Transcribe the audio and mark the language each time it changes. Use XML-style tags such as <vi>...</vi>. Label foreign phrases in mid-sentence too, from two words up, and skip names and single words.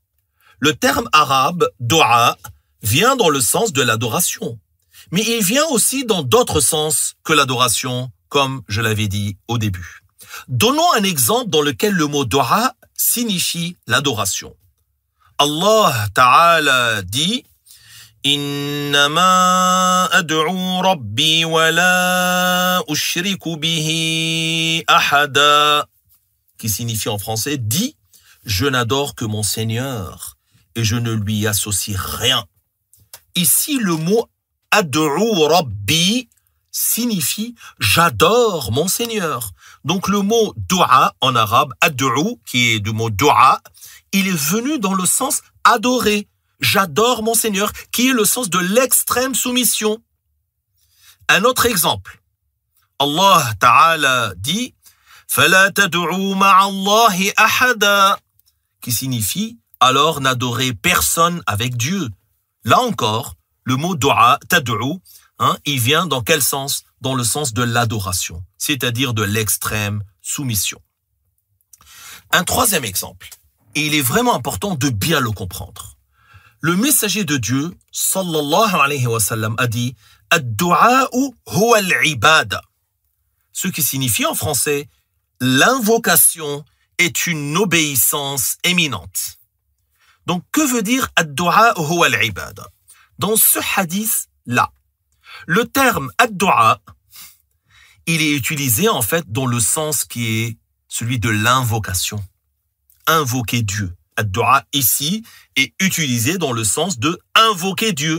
<fr>Le terme arabe dua vient dans le sens de l'adoration. Mais il vient aussi dans d'autres sens que l'adoration, comme je l'avais dit au début. Donnons un exemple dans lequel le mot dua signifie l'adoration. Allah Ta'ala dit «</fr> <ar>إنما أدعو ربي ولا أشرك به أحدا</ar> <fr>» qui signifie en français « Dit, je n'adore que mon Seigneur et je ne lui associe rien ». Ici, le mot «</fr> <ar>أدعو ربي</ar> <fr>» signifie « j'adore mon Seigneur ». Donc le mot « dua » en arabe, « ad'u » qui est du mot « dua », il est venu dans le sens « adorer ». J'adore mon Seigneur, qui est le sens de l'extrême soumission. Un autre exemple. Allah Ta'ala dit «</fr> <ar>فَلَا تَدْعُوا مَعَ اللَّهِ أَحَدًا</ar> <fr>» qui signifie « alors n'adorez personne avec Dieu ». Là encore, le mot « dua », « tad'u », il vient dans quel sens? Dans le sens de l'adoration, c'est-à-dire de l'extrême soumission. Un troisième exemple, et il est vraiment important de bien le comprendre. Le messager de Dieu,</fr> <ar>صلى الله عليه وسلم,</ar> <fr>a dit «</fr> <ar>الدعاء هو العبادة</ar> <fr>» ce qui signifie en français « l'invocation est une obéissance éminente ». Donc, que veut dire «</fr> <ar>الدعاء هو العبادة</ar> <fr>» Dans ce hadith-là, le terme « ad-du'a », il est utilisé en fait dans le sens qui est celui de l'invocation. Invoquer Dieu. Ad-du'a ici est utilisé dans le sens de invoquer Dieu.</fr>